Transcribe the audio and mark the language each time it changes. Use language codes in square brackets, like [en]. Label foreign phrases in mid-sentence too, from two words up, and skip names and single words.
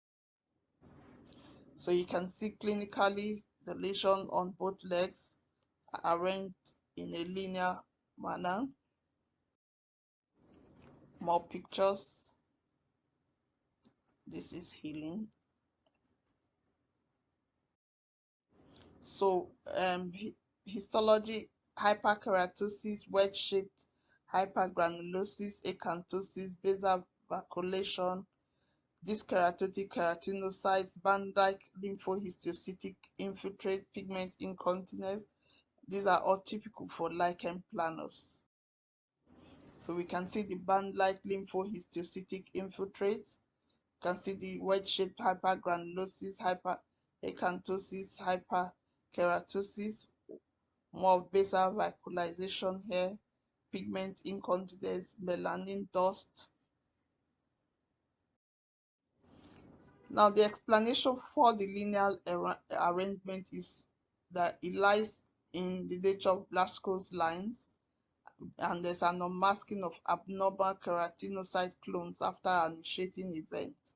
[en] So you can see clinically the lesion on both legs arranged in a linear manner. More pictures. This is healing. So histology: hyperkeratosis, wedge-shaped hypergranulosis, acanthosis, basal vacuolation, dyskeratotic keratinocytes, band-like lymphohistiocytic infiltrate, pigment incontinence, These are all typical for lichen planus. So we can see the band-like lymphohistiocytic infiltrates. You can see the wedge-shaped hypergranulosis, hyperacanthosis, hyperkeratosis, more of basal vacuolization here, pigment incontinence, melanin dust. Now the explanation for the linear arrangement is that it lies in the nature of Blaschko's lines, and there's an unmasking of abnormal keratinocyte clones after an initiating event.